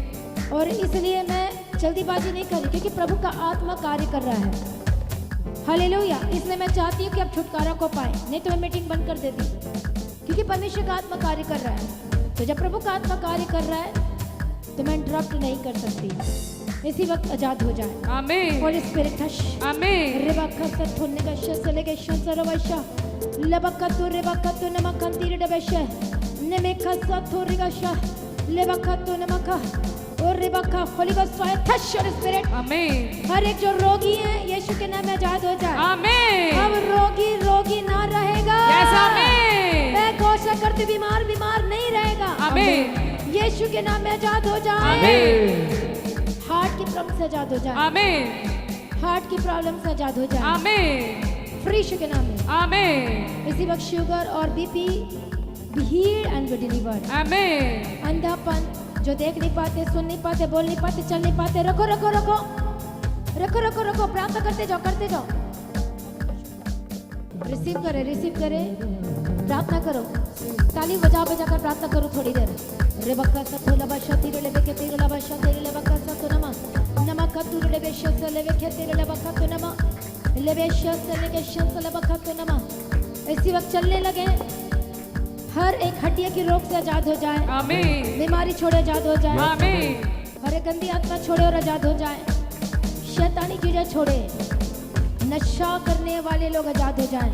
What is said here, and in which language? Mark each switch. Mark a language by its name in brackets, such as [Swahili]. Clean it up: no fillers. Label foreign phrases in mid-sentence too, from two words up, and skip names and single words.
[Hindi] और इसलिए मैं जल्दीबाजी नहीं कर रही, क्योंकि प्रभु का आत्मा कार्य कर रहा है। हालेलुया। इसलिए मैं चाहती हूँ कि आप छुटकारा को पाएं, नहीं तो मैं मीटिंग बंद कर देती, क्योंकि परमेश्वर का आत्मा कार्य कर रहा है। तो जब प्रभु का आत्मा कार्य कर रहा है तो मैं इंटरप्ट नहीं कर सकती। इसी वक्त आजाद हो जाए। आमीन [English] Holy Spirit touch. [Hindi] आमीन रिबक्का थोने का शसले के शसरवशा लबक्का तो नमकंती डबशे नेमेका सथोरिगा शा लेबक्का तो नमका और रिबक्का [English] Holy Ghost fire touch Holy Spirit. [Hindi] आमीन हर एक जो रोगी है यीशु के नाम में आजाद हो जाए। आमीन अब रोगी ना रहेगा। यस आमीन मैं घोषणा करती बीमार नहीं रहेगा। आमीन यीशु के नाम में आजाद हो जाए। आमीन हार्ट की प्रॉब्लम से आजाद हो जाए। आमीन हार्ट की प्रॉब्लम से आजाद हो जाए। आमीन फ्री यीशु के नाम में। आमीन इसी वक्त शुगर और बीपी [English] be healed and be delivered। [Hindi] आमीन अंधापन जो देख नहीं पाते, सुन नहीं पाते, बोल नहीं पाते, चल नहीं पाते, रखो रखो रखो रखो रखो रखो प्रार्थना करते जाओ। रिसीव करे प्रार्थना करो, ताली बजा कर प्रार्थना करो थोड़ी देर। रेबक्का सतो लबशा तीरे लेबे के तीरे लबशा तीरे लेबक्का सतो नमा नमक तुरे लेबे शस लेबे के तीरे लेबक्का तो नमा लेबे शस लेबे के शस लेबक्का तो नमा। इसी वक्त चलने लगे, हर एक हड्डियों की रोग से आजाद हो जाए। आमीन बीमारी छोड़े आजाद हो जाए। आमीन हर एक गंदी आत्मा छोड़े और आजाद हो जाए। शैतानी चीजें छोड़े, नशा करने वाले लोग आजाद हो जाएं।